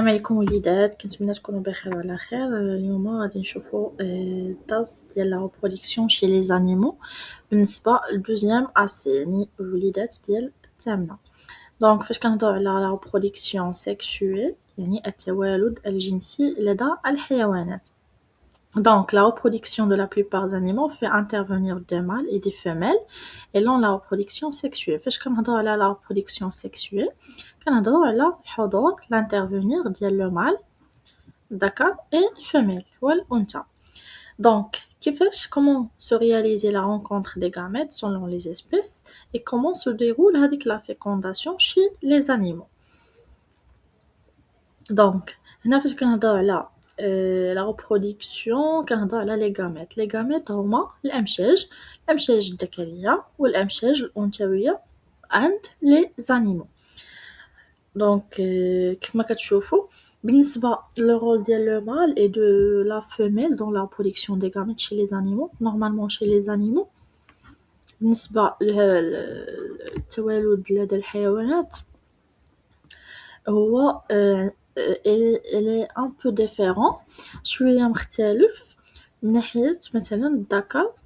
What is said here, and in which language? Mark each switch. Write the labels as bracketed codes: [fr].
[ar] السلام عليكم وليدات، كنتمنى تكونوا بخير وعلى خير. اليوم غادي نشوفوا الدرس ديال لا reproduction chez les animaux بالنسبه لدوزيام اسي، يعني الوليدات ديال الثامنه. دونك فاش كنهضروا على لا reproduction sexuelle يعني التوالد الجنسي لدى الحيوانات. [fr] Donc, la reproduction de la plupart des animaux fait intervenir des mâles et des femelles et la reproduction sexuelle. [ar] فاش كنهضروا على la reproduction sexuelle كنهضروا على الحضور l'intervenir ديال le mâle d'accord et femelle والأنثى. [fr] Donc, comment se réaliser la rencontre des gamètes selon les espèces et comment se déroule هذيك la fécondation chez les animaux. [ar] Donc, هنا فاش كنهضروا على la reproduction كنهضروا على les gamètes. Les gamètes هما الأمشاج الذكرية والأمشاج الأنثوية عند les animaux. [fr] Donc, كيفما كتشوفوا بالنسبة le rôle ديال le mâle et de la femelle dans la reproduction des gamètes chez les animaux, normalement chez les animaux بالنسبة للتوالد لدى الحيوانات هو elle est un peu différent شوية مختلف من ناحية مثلا الذكر.